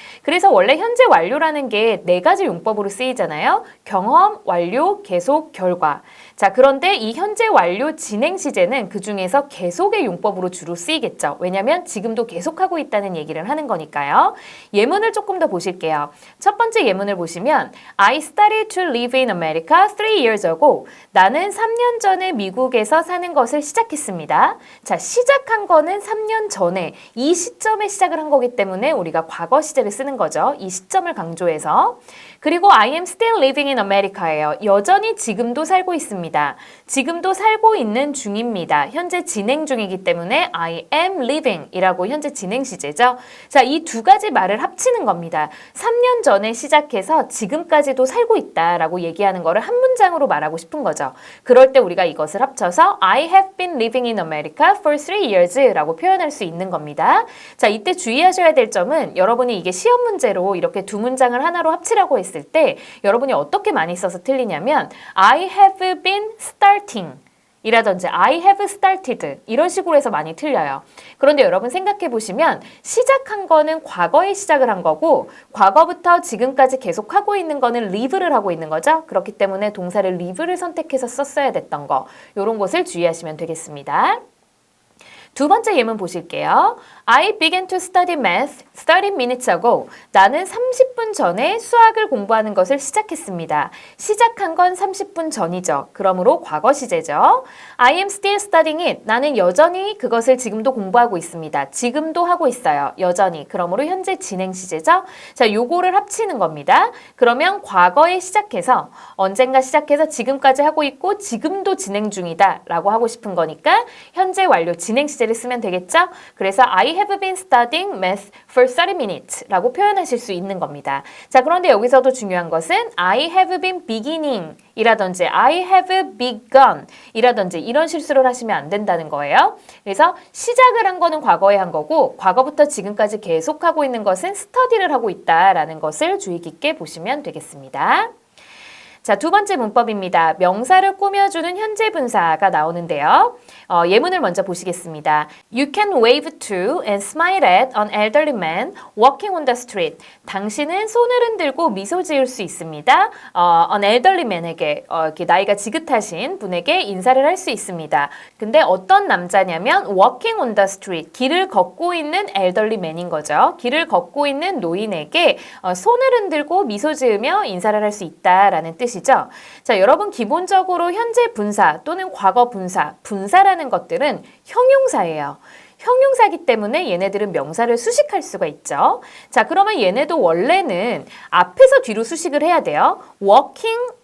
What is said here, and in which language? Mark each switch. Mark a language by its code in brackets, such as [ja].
[ko] 그래서 원래 현재 완료라는 게 네 가지 용법으로 쓰이잖아요. 경험, 완료, 계속, 결과. 자, 그런데 이 현재 완료 진행 시제는 그 중에서 계속의 용법으로 주로 쓰이겠죠. 왜냐하면 지금도 계속하고 있다는 얘기를 하는 거니까요. 예문을 조금 더 보실게요. [en] 첫 번째 예문을 보시면 I started to live in America 3 years ago. [ko] 나는 3년 전에 미국에서 사는 것을 시작했습니다. 자, 시작한 거는 3년 전에 이 시점에 시작을 한 거기 때문에 우리가 과거 시제를 쓰는 거죠. 이 시점을 강조해서. [en] 그리고 I am still living in America예요. [ko] 여전히 지금도 살고 있습니다. 지금도 살고 있는 중입니다. 현재 진행 중이기 때문에 I am living 이라고 현재 진행 시제죠. 자, 이 두 가지 말을 합치는 겁니다. 3년 전에 시작해서 지금까지도 살고 있다라고 얘기하는 거를 한 문장으로 말하고 싶은 거죠. 그럴 때 우리가 이것을 합쳐서 I have been living in America for 3 years 라고 표현할 수 있는 겁니다. 자, 이때 주의하셔야 될 점은 여러분이 이게 시험 문제로 이렇게 두 문장을 하나로 합치라고 했을 때 여러분이 어떻게 많이 써서 틀리냐면 I have been starting 이라든지 I have started 이런 식으로 해서 많이 틀려요. 그런데 여러분 생각해 보시면 시작한 거는 과거에 시작을 한 거고 과거부터 지금까지 계속하고 있는 거는 live를 하고 있는 거죠. 그렇기 때문에 동사를 live를 선택해서 썼어야 됐던 거 이런 것을 주의하시면 되겠습니다. 두 번째 예문 보실게요. [en] I began to study math 30 minutes ago. [ko] 나는 30분 전에 수학을 공부하는 것을 시작했습니다. 시작한 건 30분 전이죠. 그러므로 과거 시제죠. [en] I am still studying it. [ko] 나는 여전히 그것을 지금도 공부하고 있습니다. 지금도 하고 있어요. 여전히. 그러므로 현재 진행 시제죠. 자, 요거를 합치는 겁니다. 그러면 과거에 시작해서 언젠가 시작해서 지금까지 하고 있고 지금도 진행 중이다 라고 하고 싶은 거니까 현재 완료 진행 시제를 쓰면 되겠죠? [en] 그래서 I have been studying math for 30 minutes 라고 표현하실 수 있는 겁니다. [ko] 자, 그런데 여기서도 중요한 것은 I have been beginning 이라든지 I have begun 이라든지 이런 실수를 하시면 안 된다는 거예요. 그래서 시작을 한 거는 과거에 한 거고 과거부터 지금까지 계속하고 있는 것은 스터디를 하고 있다라는 것을 주의 깊게 보시면 되겠습니다. 자, 두 번째 문법입니다. 명사를 꾸며주는 현재 분사가 나오는데요. 예문을 먼저 보시겠습니다. [en] You can wave to and smile at an elderly man walking on the street. [ko] 당신은 손을 흔들고 미소 지을 수 있습니다. an elderly man 에게 이렇게 나이가 지긋하신 분에게 인사를 할 수 있습니다. [en] 근데 어떤 남자냐면 walking on the street. [ko] 길을 걷고 있는 elderly man 인 거죠. 길을 걷고 있는 노인에게 손을 흔들고 미소 지으며 인사를 할 수 있다라는 뜻이죠. 자, 여러분 기본적으로 현재 분사 또는 과거 분사, 분사라는 것들은 형용사예요. 형용사이기 때문에 얘네들은 명사를 수식할 수가 있죠. 자, 그러면 얘네도 원래는 앞에서 뒤로 수식을 해야 돼요. walking